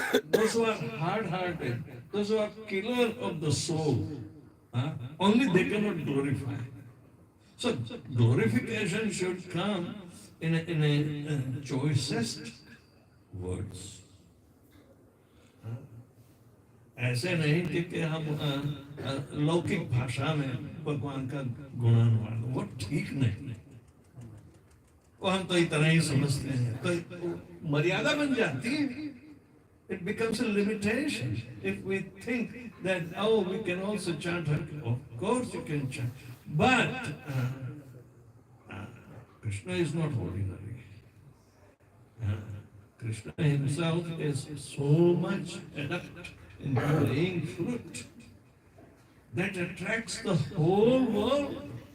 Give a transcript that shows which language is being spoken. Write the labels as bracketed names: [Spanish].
[English] Those who are hard-hearted, those who are killer of the soul, only they cannot glorify. So glorification should come in a choicest words. [Hindi] ऐसे नहीं कि हम लौकिक भाषा में भगवान का गुणानुवाद, वो ठीक नहीं। वो हम तो इतना ही समझते हैं, तो मर्यादा बन जाती है। [English] It becomes a limitation if we think that, oh, we can also chant. Of course you can chant. But Krishna is not ordinary. Uh, Krishna himself is so much adept in playing flute that attracts the whole world.